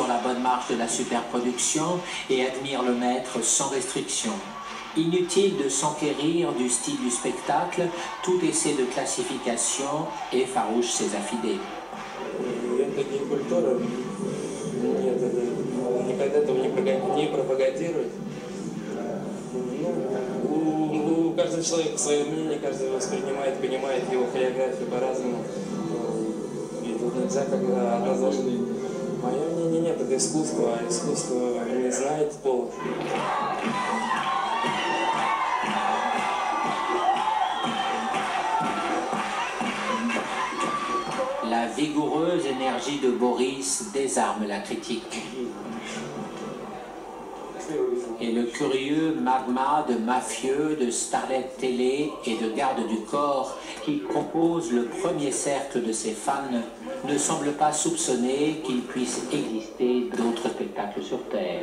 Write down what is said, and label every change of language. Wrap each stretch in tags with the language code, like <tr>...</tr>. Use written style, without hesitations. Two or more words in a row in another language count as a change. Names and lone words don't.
<fr>la bonne marche de la superproduction et admire le maître sans restriction. Inutile de s'enquérir du style du spectacle, tout essai de classification effarouche ses affidés.</fr> <ru>Каждый человек свое мнение, каждый воспринимает, понимает его хореографию по-разному. И тут нельзя как-то однозначно. Мое мнение нет, это искусство, а искусство не знает пола.</ru> <fr>La vigoureuse énergie de Boris désarme la critique. Et le curieux magma de mafieux, de starlettes télé et de gardes du corps qui compose le premier cercle de ses fans ne semble pas soupçonner qu'il puisse exister d'autres spectacles sur Terre.</fr>